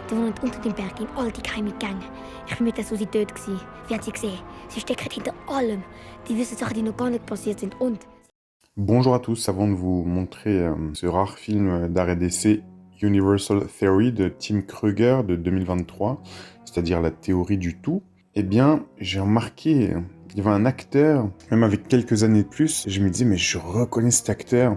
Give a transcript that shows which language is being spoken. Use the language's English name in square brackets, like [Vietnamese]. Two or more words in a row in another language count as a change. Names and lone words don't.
[German] die wohnen unter dem Berg in all die geheime Gänge. Ich bin mit der Susi dort gewesen. Wie hat sie gesehen? Sie steckt hinter allem. Die wissen Sachen, die noch gar nicht passiert sind. Und... [French] Bonjour à tous, avant de vous montrer ce rare film d'art et d'essai Universal Theory de Tim Kruger de 2023, c'est-à-dire la théorie du tout, eh bien j'ai remarqué, il y avait un acteur, même avec quelques années de plus, et je me disais mais je reconnais cet acteur.